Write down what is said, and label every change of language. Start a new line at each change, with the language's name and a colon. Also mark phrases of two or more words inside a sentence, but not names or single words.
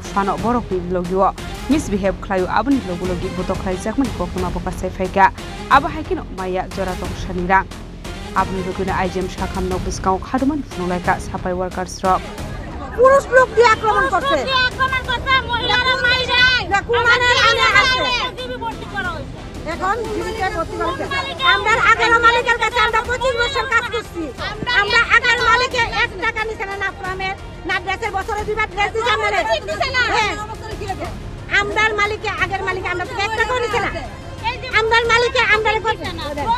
Kok Borok: fano borok ni logiwo misbehave khlayu abni logulogi botok khlaijak mani kokma boka saifaika aba haikino maya jora tong shanira abni logina IGM Sakham Nogo Bwskango Khadumani Phunuklaikha
English: Safai Workers
Kok Borok: Rok
Bangla: পুরুষ লোক দিয়ে আক্রমণ করছে মহিলারা মাইরা এখন জীবিকা ভর্তি করছে আমরা আগের মালিকের কাছে আমরা 25 বছর কাজ করছি আমরা আগের মালিকে 1 টাকা নিছে না প্রামের না ড্রেসের বছরে দুইবার ড্রেস দিছে আমরার মালিকে আগের মালিকে আমরা 1 টাকা নিছে না আমরার মালিকে আমরারে করছে না